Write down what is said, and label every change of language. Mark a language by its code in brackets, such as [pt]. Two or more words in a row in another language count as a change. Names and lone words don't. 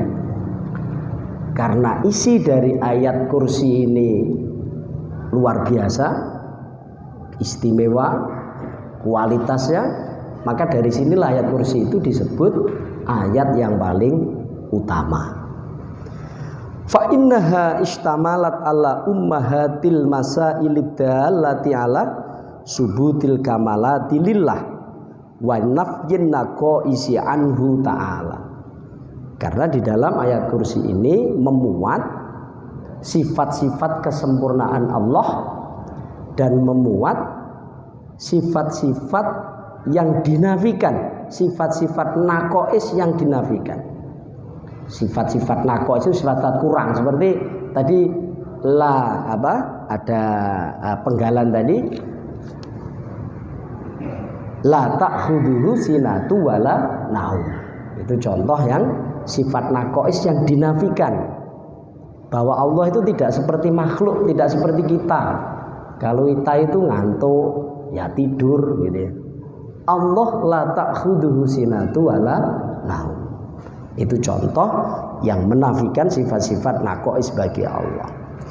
[id] Karena isi dari ayat kursi ini luar biasa, istimewa, kualitasnya, maka dari sinilah ayat kursi itu disebut ayat yang paling utama. [ar] فإنها اشتملت على أمهات المسائل الدالة على ثبوت الكمالات لله ونفي النقائص عنه تعالى. [id] Karena di dalam ayat kursi ini memuat sifat-sifat kesempurnaan Allah dan memuat sifat-sifat yang dinafikan, sifat-sifat naqais yang dinafikan. Sifat-sifat naqais itu sifat kurang, seperti tadi ada penggalan tadi, [ar] لا تأخذه سنة ولا نوم. [id] Itu contoh yang sifat naqais yang dinafikan, bahwa Allah itu tidak seperti makhluk, tidak seperti kita. Kalau kita itu ngantuk ya tidur gitu ya. [ar] الله لا تأخذه سنة ولا خلقناهم. [id] Itu contoh yang menafikan sifat-sifat naqais bagi Allah.